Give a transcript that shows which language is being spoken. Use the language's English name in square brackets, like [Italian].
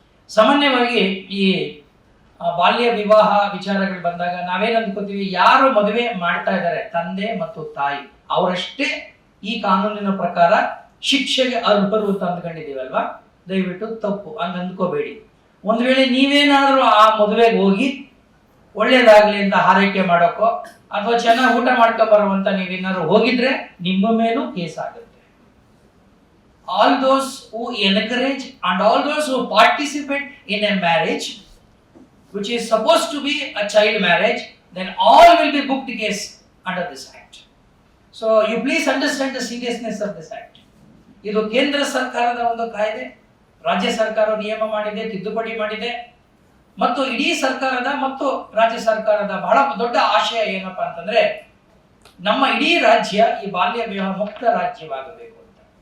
[Kannada] ಸಾಮಾನ್ಯವಾಗಿ ಈ ಬಾಲ್ಯ ವಿವಾಹ ವಿಚಾರಗಳು ಬಂದಾಗ ನಾವೇನ್ ಅಂದ್ಕೋತೀವಿ, ಯಾರು ಮದುವೆ ಮಾಡ್ತಾ ಇದ್ದಾರೆ ತಂದೆ ಮತ್ತು ತಾಯಿ ಅವರಷ್ಟೇ ಈ ಕಾನೂನಿನ ಪ್ರಕಾರ ಶಿಕ್ಷೆಗೆ ಅರ್ಹರು ಅಂತ ಅಂದ್ಕೊಂಡಿದೀವಲ್ವಾ? ದಯವಿಟ್ಟು ತಪ್ಪು ಹಂಗ ಅಂದ್ಕೋಬೇಡಿ. ಒಂದ್ ವೇಳೆ ನೀವೇನಾದ್ರೂ ಆ ಮದುವೆಗೆ ಹೋಗಿ ಒಳ್ಳೇದಾಗ್ಲಿ ಅಂತ ಹಾರೈಕೆ ಮಾಡೋಕ್ಕೋ ಅಥವಾ ಚೆನ್ನಾಗಿ ಊಟ ಮಾಡ್ಕೊಂಡ್ ಬರುವಂತ ನೀವೇನಾದ್ರು ಹೋಗಿದ್ರೆ ನಿಮ್ಮ ಮೇಲೂ ಕೇಸ್ ಆಗುತ್ತೆ. [English] All those who encourage and all those who participate in a marriage which is supposed to be a child marriage, then all will be booked case under this act. So you please understand the seriousness of this act. [Kannada] ಇದು ಕೇಂದ್ರ ಸರ್ಕಾರದ ಒಂದು ಕಾಯ್ದೆ, ರಾಜ್ಯ ಸರ್ಕಾರ ನಿಯಮ ಮಾಡಿದೆ, ತಿದ್ದುಪಡಿ ಮಾಡಿದೆ, ಮತ್ತು ಇಡೀ ಸರ್ಕಾರದ ಮತ್ತು ರಾಜ್ಯ ಸರ್ಕಾರದ ಬಹಳ ದೊಡ್ಡ ಆಶಯ ಏನಪ್ಪಾ ಅಂತಂದ್ರೆ ನಮ್ಮ ಇಡೀ ರಾಜ್ಯ ಈ ಬಾಲ್ಯ ವಿವಾಹ ಮುಕ್ತ ರಾಜ್ಯವಾಗಬೇಕು ಅಂತ.